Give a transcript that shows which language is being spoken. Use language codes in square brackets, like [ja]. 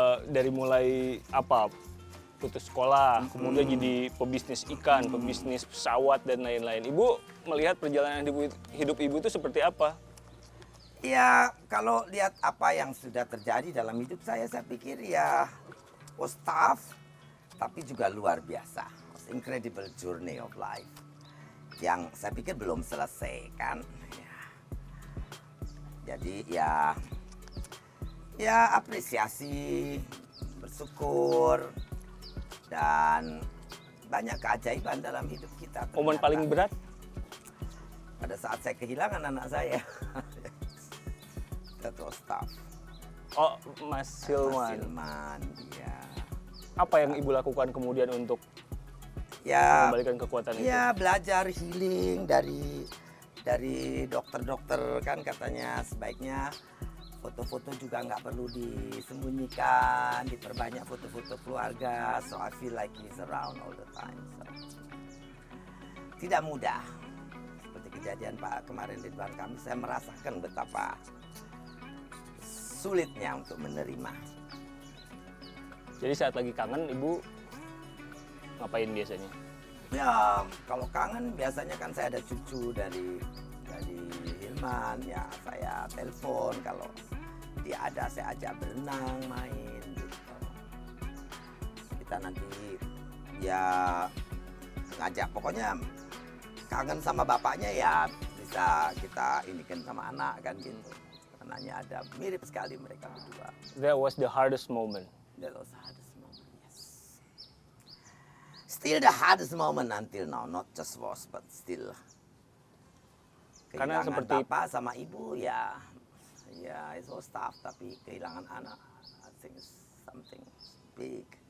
[id] Dari mulai apa? Putus sekolah, kemudian jadi pebisnis ikan, pebisnis pesawat dan lain-lain. Ibu melihat perjalanan hidup Ibu itu seperti apa? Ya, kalau lihat apa yang sudah terjadi dalam hidup saya pikir ya [en] was tough, [id] tapi juga luar biasa. [en] Was incredible journey of life. [id] Yang saya pikir belum selesai kan. Ya. Jadi ya apresiasi, bersyukur, dan banyak keajaiban dalam hidup kita. Momen ternyata. paling berat? Pada saat saya kehilangan anak saya. [en] That was tough. [id] Oh, Mas Silman. Silman, ya. Apa yang Ibu lakukan kemudian untuk Ya, mengembalikan kekuatan itu? ya belajar healing dari dokter-dokter kan katanya sebaiknya foto-foto juga nggak perlu disembunyikan, diperbanyak foto-foto keluarga. [en] So I feel like he's around all the time. [id] So, tidak mudah. Seperti kejadian Pak kemarin di depan kami, saya merasakan betapa sulitnya untuk menerima. Jadi saat lagi kangen, Ibu ngapain biasanya? Ya, kalau kangen biasanya kan saya ada cucu dari Hilman, ya saya telepon, kalau dia ada saya ajak berenang, main gitu. Kita nanti ya ngajak, pokoknya kangen sama bapaknya ya bisa kita inikan sama anak kan gitu. Anaknya ada, mirip sekali mereka berdua. [en] That was the hardest moment. That was the hardest moment, yes. Still the hardest moment until now, not just was, but still. [id] Karena Kehilangan seperti bapak sama ibu ya [en] it was tough, [id] tapi kehilangan anak, [en] I think it's something big.